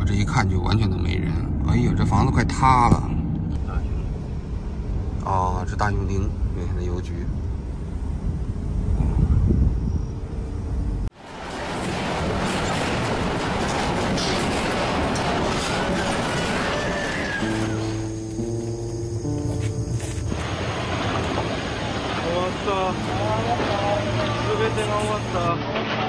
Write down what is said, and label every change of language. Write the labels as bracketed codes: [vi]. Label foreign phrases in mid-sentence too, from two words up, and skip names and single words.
[zh] 看就完全都没人。哎呦，这房子快塌了！啊，这大熊町原先的邮局。 [ja] 終わった。全てが終わった。